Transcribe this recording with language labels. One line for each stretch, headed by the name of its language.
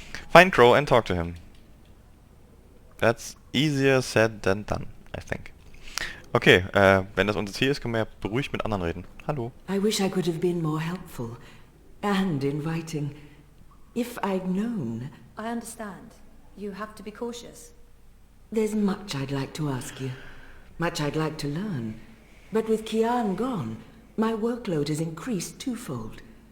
English: Find Crow and talk to him. That's easier said than done, I think.
German: Okay, wenn das unser Ziel ist, können wir ja beruhigt mit anderen reden. Hallo.
English: I wish I could have been more helpful and inviting. If I'd known. I understand. You have to be cautious. There's much I'd like to ask you. Much I'd like to learn. But with Kian gone, my workload has increased twofold.